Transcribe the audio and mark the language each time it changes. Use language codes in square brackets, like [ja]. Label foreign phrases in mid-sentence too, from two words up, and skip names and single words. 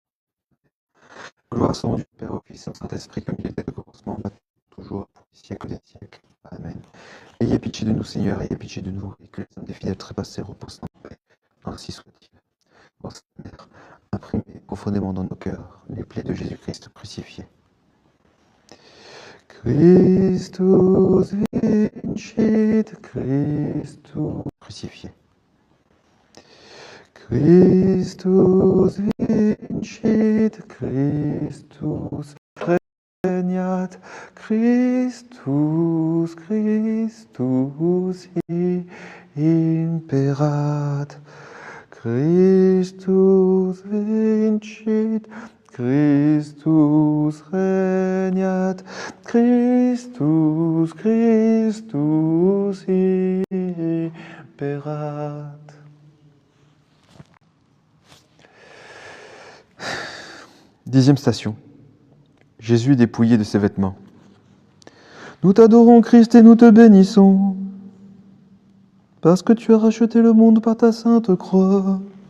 [fr] Gloire soit rendue au Père, au Fils et au Saint-Esprit, comme il était au commencement, maintenant, toujours, pour les siècles des siècles. Amen. Ayez pitié de nous, Seigneur, ayez pitié de nous, et que les âmes des fidèles trépassés reposent en paix. Ainsi soit-il. Ô Sainte Mère, imprimez profondément dans nos cœurs les plaies de Jésus-Christ crucifié. [la] Christus vincit, Christus crucifié. Christus vincit, Christus regnat, Christus, Christus imperat. Christus vincit, Christus regnat, Christus, Christus imperat. [fr] Dixième station. Jésus dépouillé de ses vêtements. Nous t'adorons, Christ, et nous te bénissons, parce que tu as racheté le monde par ta sainte croix.